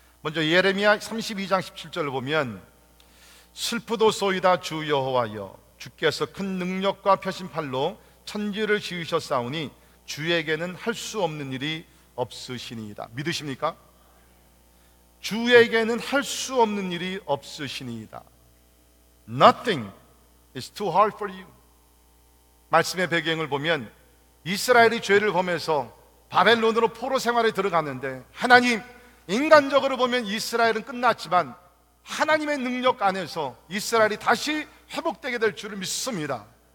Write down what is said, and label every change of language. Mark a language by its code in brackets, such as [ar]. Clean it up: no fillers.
[ko] 먼저 예레미야 32장 17절을 보면 슬프도소이다 주 여호와여 주께서 큰 능력과 펴심팔로 천지를 지으셨사오니 주에게는 할 수 없는 일이 없으시니이다. 믿으십니까? 주에게는 할 수 없는 일이 없으시니이다. [en] Nothing is too hard for you. [ko] 말씀의 배경을 보면 이스라엘이 죄를 범해서 바벨론으로 포로 생활에 들어갔는데 하나님 인간적으로 보면 이스라엘은 끝났지만 하나님의 능력 안에서 이스라엘이 다시 회복되게 될 줄을 믿습니다.